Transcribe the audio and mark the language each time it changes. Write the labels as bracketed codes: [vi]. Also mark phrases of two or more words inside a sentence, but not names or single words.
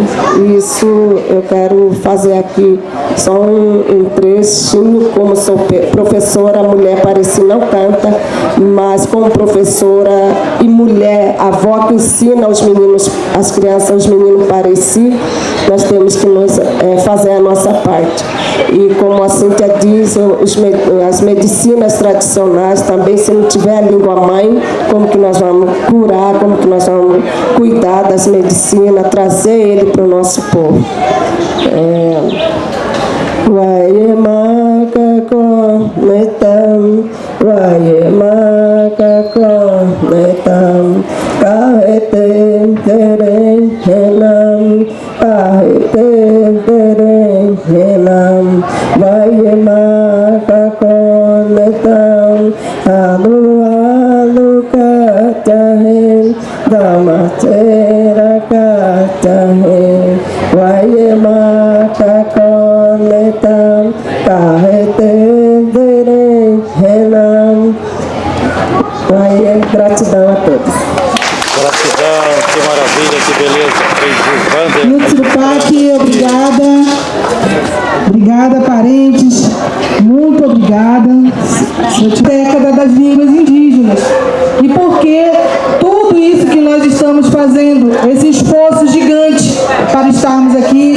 [pt] Isso eu quero fazer aqui só um trechinho, como sou professora, mulher parece não canta, mas como professora e mulher, avó que ensina os meninos, as crianças, os meninos pareci, nós temos que fazer a nossa parte. E como a Cíntia diz, as medicinas tradicionais também, se não tiver a língua mãe, como que nós vamos curar, como que nós vamos cuidar das medicinas, trazer ele para o nosso povo. [pab] Waye makako metam, waye makako metam, kahete tere henam, kahete tere henam, waye makako metam, alu alu kacahe, damatera kacahe, waye makako metam, kahete tere henam. [pt] Gratidão a todos. Gratidão, que maravilha, que beleza. Nutsupak, obrigada. Obrigada, parentes. Muito obrigada. Década das línguas indígenas. E porque tudo isso que nós estamos fazendo, esse esforço gigante para estarmos aqui.